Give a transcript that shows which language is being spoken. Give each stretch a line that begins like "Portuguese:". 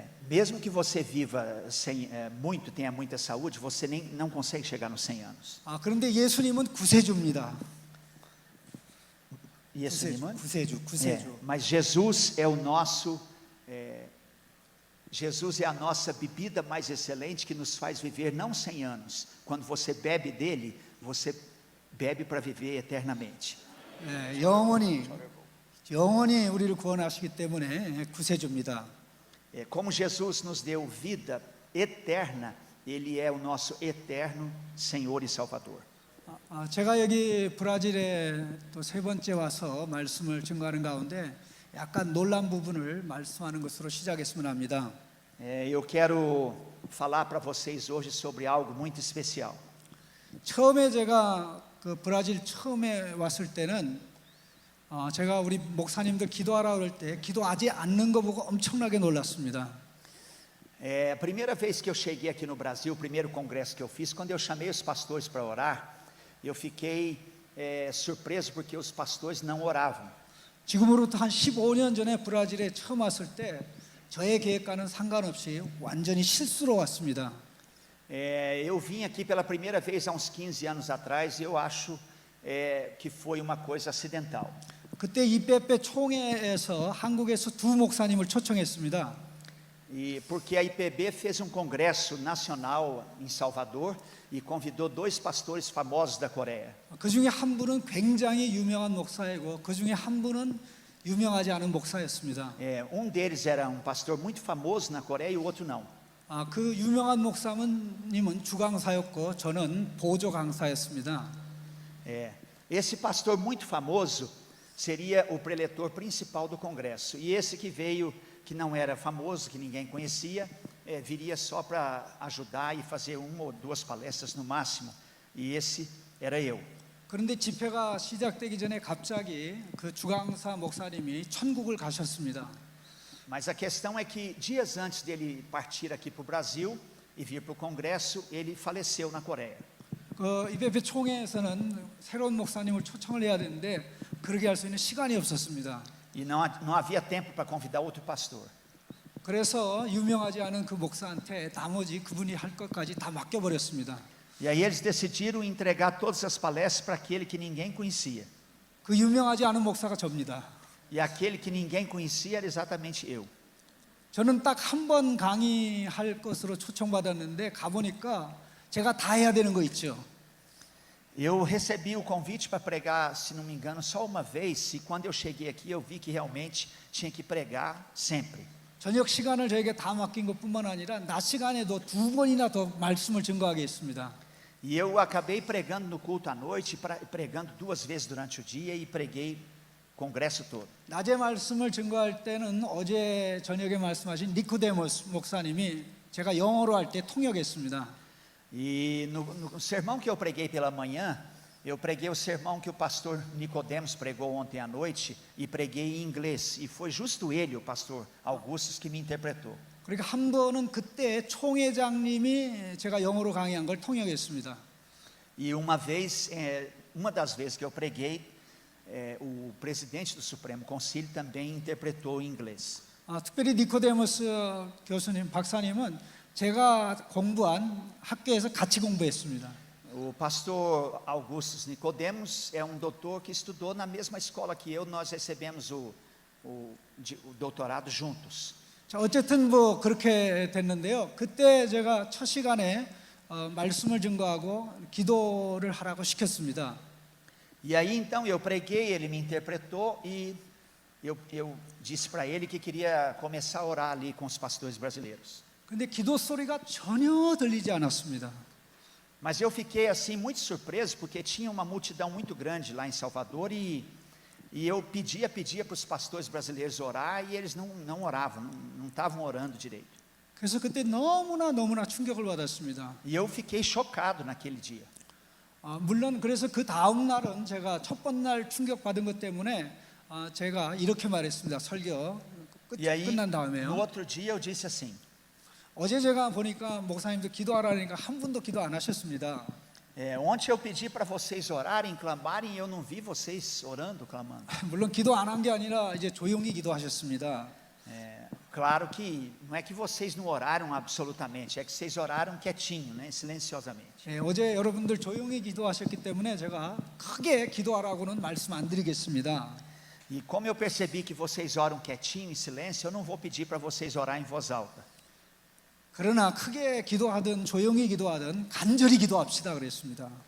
Portuguese: Mesmo que você viva muito, tenha muita saúde, você não consegue chegar nos 100 anos.
Korean: 그런데 예수님은 구세주입니다. 구세주.
Portuguese: Mas Jesus é o nosso, Jesus é a nossa bebida mais excelente que nos faz viver não 100 anos. Quando você bebe dele, você bebe para viver eternamente.
Korean: 영원히 우리를 구원하시기 때문에 구세주입니다.
Portuguese: Como Jesus nos deu vida eterna, Ele é o nosso eterno Senhor e Salvador.
Korean: 제가 여기 브라질에 또 세 번째 와서 말씀을 증거하는 가운데 약간 놀란 부분을 말씀하는 것으로 시작했으면 합니다.
Portuguese: Eu quero falar para vocês hoje sobre algo muito especial.
Korean: 처음에 제가 그 브라질 처음에 왔을 때는 제가 우리 목사님들 기도하라 그럴 때 기도하지 않는 거 보고 엄청나게 놀랐습니다.
Portuguese: A primeira vez que eu cheguei aqui no Brasil, o primeiro congresso que eu fiz, quando eu chamei os pastores para orar, eu fiquei surpreso porque os pastores não oravam.
Korean: 지금으로부터 한 15년 전에 브라질에 처음 왔을 때 저의 계획과는 상관없이 완전히 실수로 왔습니다.
Portuguese: Eu vim aqui pela primeira vez há uns 15 anos atrás e eu acho que foi uma coisa acidental.
Korean: 그때 IPP 총회에서 한국에서 두 목사님을 초청했습니다.
Portuguese: E porque a IPB fez um congresso nacional em Salvador e convidou dois pastores famosos da Coreia.
Korean: 그 중에 한 분은 굉장히 유명한 목사이고 그 중에 한 분은 유명하지 않은 목사였습니다.
Portuguese: Um deles era um pastor muito famoso na Coreia e o outro não.
Korean: 그 유명한 목사님은 주강사였고 저는 보조 강사였습니다.
Portuguese: Esse pastor muito famoso seria o preletor principal do congresso. E esse que veio, que não era famoso, que ninguém conhecia, viria só para ajudar e fazer uma ou duas palestras no máximo. E esse era eu.
Korean: 그런데 집회가 시작되기 전에 갑자기 그 주강사 목사님이 천국을 가셨습니다.
Portuguese: Mas a questão é que dias antes dele partir aqui para o Brasil e vir para o congresso, ele faleceu na Coreia.
Korean: 그 IPP 총회에서는 새로운 목사님을 초청을 해야 되는데 그렇게 할 수 있는 시간이 없었습니다.
Portuguese: E não havia tempo para convidar outro pastor.
Korean: 그래서 유명하지 않은 그 목사한테 나머지 그분이 할 것까지 다 맡겨버렸습니다.
Portuguese: E aí eles decidiram entregar todas as palestras para aquele que ninguém conhecia.
Korean: 그 유명하지 않은 목사가 접니다.
Portuguese: E aquele que ninguém conhecia era exatamente eu.
Korean: 저는 딱 한 번 강의할 것으로 초청받았는데 가보니까 제가 다 해야 되는 거 있죠.
Portuguese: Eu recebi o convite para pregar, se não me engano, só uma vez, e quando eu cheguei aqui eu vi que realmente tinha que pregar sempre.
Korean: 저녁 시간을 저에게 다 맡긴 것뿐만 아니라 낮 시간에도 2번이나 더 말씀을 증거하게 했습니다.
Portuguese: E eu acabei pregando no culto à noite, pregando 2 vezes durante o dia e preguei o congresso todo.
Korean: 낮에 말씀을 증거할 때는 어제 저녁에 말씀하신 니코데모스 목사님이 제가 영어로 할 때 통역했습니다.
Portuguese: E no sermão que eu preguei pela manhã, eu preguei o sermão que o pastor Nicodemos pregou ontem à noite e preguei em inglês. E foi justo ele, o pastor Augustus, que me interpretou.
Korean: 그러니까 한 번은 그때 총회장님이 제가 영어로 강의한 걸 통역했습니다.
Portuguese: E uma vez, uma das vezes que eu preguei, o presidente do Supremo Conselho também interpretou em inglês.
Korean: 특별히 니코데모스 교수님, 박사님은 제가 공부한 학교에서 같이 공부했습니다.
Portuguese: O pastor Augustus Nicodemos é um doutor que estudou na mesma escola que eu. Nós recebemos o doutorado juntos.
Korean: 자, 어쨌든 뭐 그렇게 됐는데요. 그때 제가 첫 시간에 말씀을 증거하고 기도를 하라고 시켰습니다.
Portuguese: E aí então eu preguei, ele me interpretou e eu disse para ele que queria começar a orar ali com os pastores brasileiros.
Korean: 근데 기도 소리가 전혀 들리지 않았습니다.
Portuguese: Mas eu fiquei assim muito surpreso porque tinha uma multidão muito grande lá em Salvador e eu pedia para os pastores brasileiros orar e eles não oravam, não estavam orando direito.
Korean: 그래서 그때 너무나 충격을 받았습니다.
Portuguese: E eu fiquei chocado naquele dia.
Korean: 물론 그래서 그 다음 날은 제가 첫 번날 충격 받은 것 때문에 제가 이렇게 말했습니다. 설교
Portuguese: E aí
Korean: 끝난
Portuguese: no
Korean: 다음에요.
Portuguese: outro dia eu disse assim:
Korean: 어제 제가 보니까 목사님도 기도하라니까 한 분도 기도 안 하셨습니다.
Portuguese: ontem eu pedi para vocês orarem, clamarem, e eu não vi vocês orando, clamando.
Korean: 물론 기도 안 한 게 아니라 이제 조용히 기도하셨습니다.
Portuguese: Claro que não é que vocês não oraram absolutamente, é que vocês oraram quietinho, né, silenciosamente.
Korean: 어제 여러분들 조용히 기도하셨기 때문에 제가 크게 기도하라고는 말씀 안 드리겠습니다.
Portuguese: E como eu percebi que vocês oram quietinho, em silêncio, eu não vou pedir para vocês orar em voz alta.
Korean: 그러나 크게 기도하든 조용히 기도하든 간절히 기도합시다 그랬습니다.